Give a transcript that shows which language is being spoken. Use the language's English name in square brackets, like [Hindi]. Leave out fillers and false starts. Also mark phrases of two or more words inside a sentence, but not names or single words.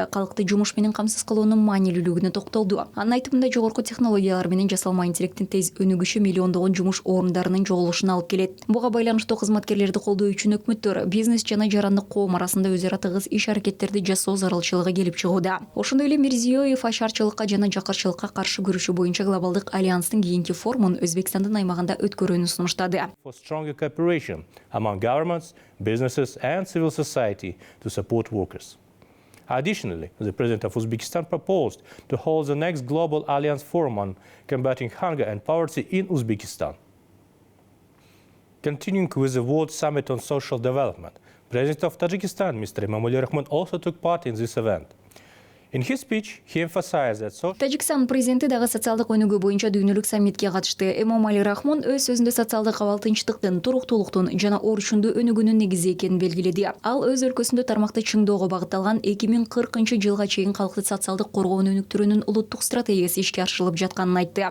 [Kyrgyz] Калкты жумуш менен камсыз кылуунун маанилүүлүгүнө токтолду. Анын айтымында жогорку технологиялар менен жасалма интеллекттин тез өнүгүшү миллиондогон жумуш орундарынын жоголушуна алып келет. Буга байланыштуу кызматкерлерди колдоо үчүн өкмөттөр, бизнес жана жарандык коом арасында өз ара тыгыз иш аракеттерди жасоо зарылчылыгы келип чыгууда. Ошондой эле Мирзиёев ашарчылыкка жана жакырчылыкка каршы күрөшүү боюнча глобалдык альянстын кийинки форумун Өзбекстандын аймагында өткөрүүнү сунуштады. [English] For stronger cooperation among governments, businesses and civil society to support workers. Additionally, the President of Uzbekistan proposed to hold the next Global Alliance Forum on combating hunger and poverty in Uzbekistan. Continuing with the World Summit on Social Development, President of Tajikistan, Mr. Emomali Rahmon, also took part in this event. In his speech, he emphasized that [Kyrgyz] Тажикстан президенти дагы социалдык өнүгүү боюнча дүйнөлүк саммитке катышты. Эмомали Рахмон өз сөзүндө социалдык абал тынчтыктын, туруктуулуктун жана орчундуу өнүгүүнүн негизи экенин белгиледи. Ал өз өлкөсүндө тармакты чыңдоого багытталган 2040-жылга чейин калкты социалдык коргоонун өнүктүрүүнүн улуттук стратегиясы ишке ашырылып жатканын айтты.